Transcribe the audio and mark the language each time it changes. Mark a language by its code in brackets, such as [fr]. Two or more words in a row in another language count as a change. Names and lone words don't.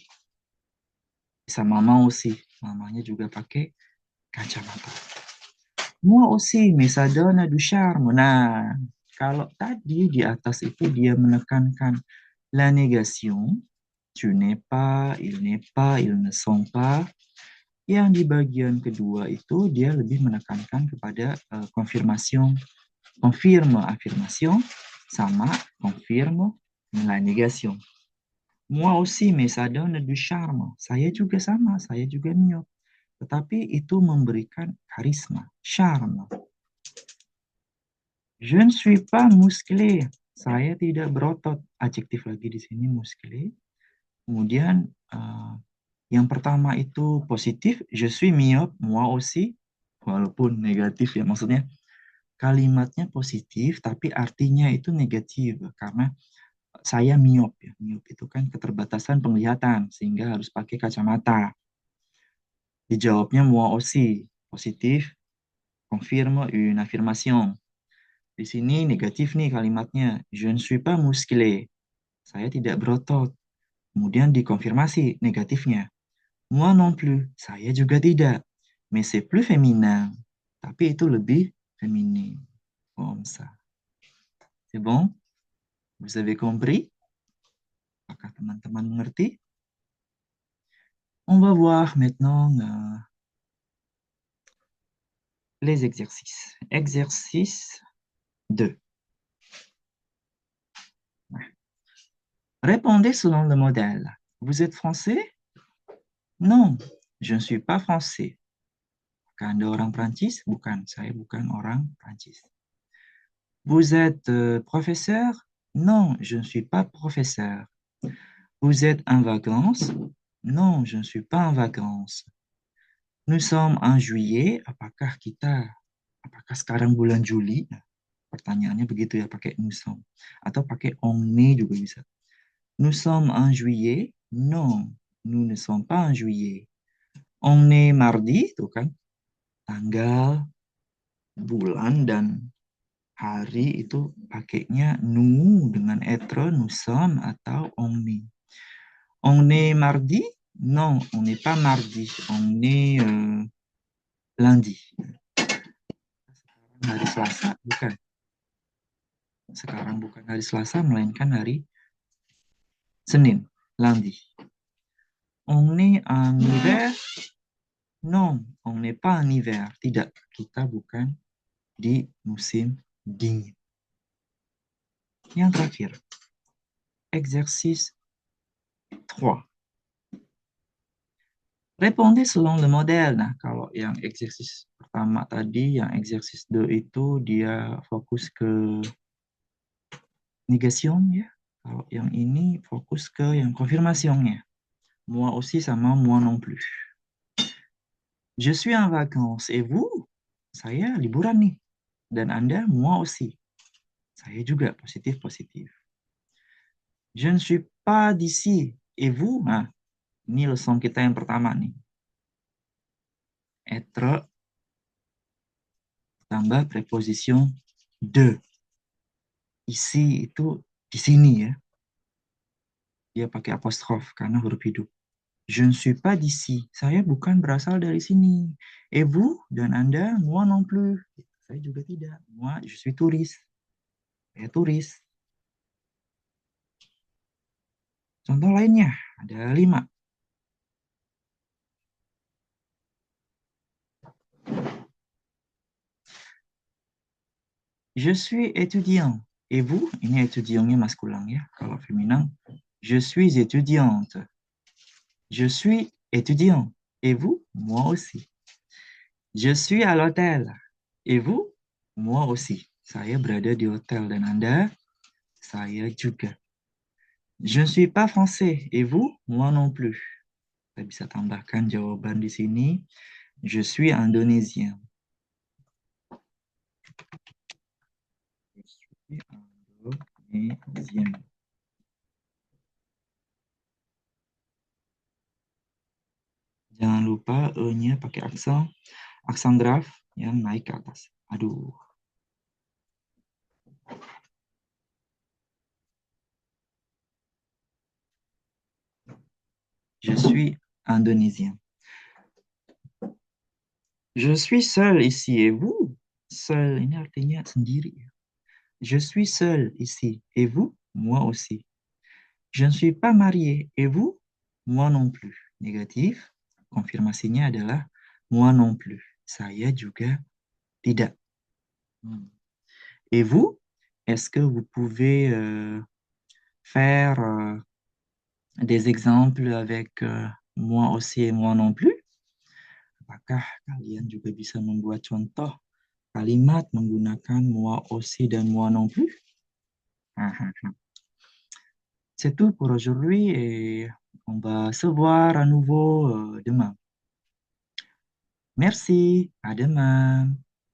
[fr] Sama mama aussi. [id] Mamanya juga pakai kacamata. [fr] Moi aussi, mais ça donne du charme. [id] Nah, kalau tadi di atas itu dia menekankan [fr] la négation, tu n'es pas, ils ne sont pas. [id] Yang di bagian kedua itu dia lebih menekankan kepada [fr] confirmation, confirme affirmation, [id] sama [fr] confirme la négation. Moi aussi, mais ça donne du charme. [id] Saya juga sama, saya juga miyop. Tetapi itu memberikan karisma, charme. [fr] Je ne suis pas musclé. [id] Saya tidak berotot. Adjektif lagi di sini musclé. Kemudian yang pertama itu positif, [fr] je suis myope, moi aussi. [id] Walaupun negatif ya, maksudnya kalimatnya positif tapi artinya itu negatif karena saya miop ya. Miop itu kan keterbatasan penglihatan sehingga harus pakai kacamata. Dijawabnya [fr] moi aussi, [id] positif, [fr] confirme une affirmation. [id] Di sini negatif nih kalimatnya. [fr] Je ne suis pas musclé. [id] Saya tidak berotot. Kemudian dikonfirmasi negatifnya. [fr] Moi non plus. [id] Saya juga tidak. [fr] Mais c'est plus féminin. [id] Tapi itu lebih féminin. [fr] Comme ça. C'est bon? Vous avez compris? [id] Apakah teman-teman mengerti? [fr] On va voir maintenant les exercices. Exercice 2. Répondez selon le modèle. Vous êtes français? Non, je ne suis pas français. [id] Apakah Anda orang Prancis? Bukan, saya bukan orang Prancis. [fr] Vous êtes professeur? Non, je ne suis pas professeur. Vous êtes en vacances? Non, je ne suis pas en vacances. Nous sommes en juillet. [id] Apakah sekarang bulan Juli? Nah, pertanyaannya begitu ya, pakai [fr] nous sommes. [id] Atau pakai [fr] on est [id] juga bisa. [fr] Nous sommes en juillet? Non, nous ne sommes pas en juillet. On est mardi, [id] tuh kan. Tanggal, bulan, dan hari itu pakainya nous dengan être, [fr] nous sommes, [id] atau [fr] on est. On est mardi? Non, on n'est pas mardi. On est lundi. [id] Sekarang hari Selasa, bukan. Sekarang bukan hari Selasa, melainkan hari Senin, lundi. [fr] On est en hiver? Non, on n'est pas en hiver. [id] Tidak, kita bukan di musim dingin. Yang terakhir, [fr] exercice 3. Répondez selon le modèle. [id] Nah, kalau yang exercice pertama tadi, yang exercice 2 itu dia fokus ke negation ya. Kalau yang ini fokus ke yang confirmationnya. [fr] Moi aussi sama moi non plus. Je suis en vacances et vous? [id] Saya liburan nih. Dan Anda, [fr] moi aussi. [id] Saya juga positif-positif. [fr] Je ne suis pas d'ici. Et vous? [id] Nah, ini leçon kita yang pertama nih. Être tambah preposition de. Isi itu di sini ya. Dia pakai apostrof karena huruf hidup. [fr] Je ne suis pas d'ici. [id] Saya bukan berasal dari sini. [fr] Et vous? [id] Dan Anda? [fr] Moi non plus. [id] Saya juga tidak. [fr] Moi, je suis touriste. [id] Saya turis. Contoh lainnya, ada 5. [fr] Je suis étudiant. Et vous? [id] Ini étudiantnya maskulin ya. [fr] Kalau féminin, je suis étudiante. Je suis étudiant. Et vous? Moi aussi. Je suis à l'hôtel. Et vous? Moi aussi. [id] Saya berada di hotel dan Anda? Saya juga. [fr] Je ne suis pas français. Et vous? Moi non plus. [id] Kita bisa tambahkan jawaban di sini. [fr] Je suis indonésien. Je suis indonésien. [id] Jangan lupa E-nya pakai aksen graf yang naik ke atas. Aduh. [fr] Je suis indonésien. Je suis seul ici et vous? [id] Seul ini artinya sendiri. [fr] Je suis seul ici et vous? Moi aussi. Je ne suis pas marié et vous? Moi non plus. Négatif. [id] Konfirmasinya adalah [fr] moi non plus. [id] Saya juga tidak. [fr] Et vous? Est-ce que vous pouvez faire des exemples avec moi aussi et moi non plus? [id] Apakah kalian juga bisa membuat contoh kalimat menggunakan [fr] moi aussi [id] dan [fr] moi non plus? C'est tout pour aujourd'hui et on va se voir à nouveau demain. Merci, à demain.